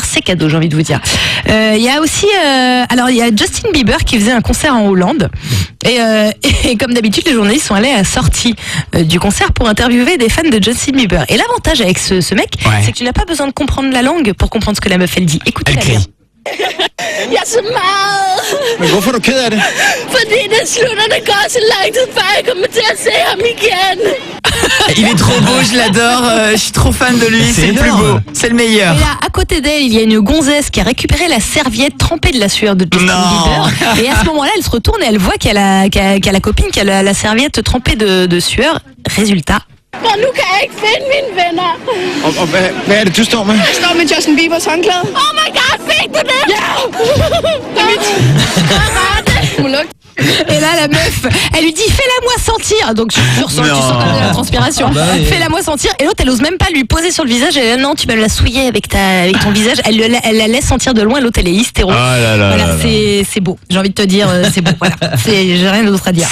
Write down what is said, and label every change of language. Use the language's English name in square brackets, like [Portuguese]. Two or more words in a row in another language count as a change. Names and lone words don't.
[French] C'est cadeau, j'ai envie de vous dire. Il y a aussi, alors il y a Justin Bieber qui faisait un concert en Hollande et comme d'habitude, les journalistes sont allés à la sortie du concert pour interviewer des fans de Justin Bieber. Et l'avantage avec ce mec, Ouais. c'est que tu n'as pas besoin de comprendre la langue pour comprendre ce que la meuf elle dit. Écoutez Elle la bien. crie. [Danish] Jeg er så meget, Men hvorfor er du ked af det? fordi det slutter, det går så lang tid, før jeg kommer til at se ham igen. [French] Il est trop beau, je l'adore. Je suis trop fan de lui. C'est le plus beau. énorme. C'est le meilleur. Et là, à côté d'elle, il y a une gonzesse qui a récupéré la serviette trempée de la sueur de Justin Non. Bieber. Et à ce moment-là, elle se retourne et elle voit qu'il y a la copine qui a la serviette trempée de sueur. Résultat. [Danish] For nu kan jeg ikke finde mine venner. Og hvad er det, du står med? Jeg står med Justin Biebers håndklæde. [English] Oh my god, [Danish] fik du det? Ja! Det er mit. Du må lukke. [French] Et là, la meuf, elle lui dit fais-la-moi sentir. Donc tu ressens quand même la transpiration. Bah oui. Fais-la-moi sentir. Et l'autre, elle ose même pas lui poser sur le visage. Elle dit non, tu vas me la souiller avec ton visage. Elle la laisse sentir de loin. L'autre, elle est hystéro. Voilà, c'est beau. J'ai envie de te dire, c'est beau. Voilà, j'ai rien d'autre à dire.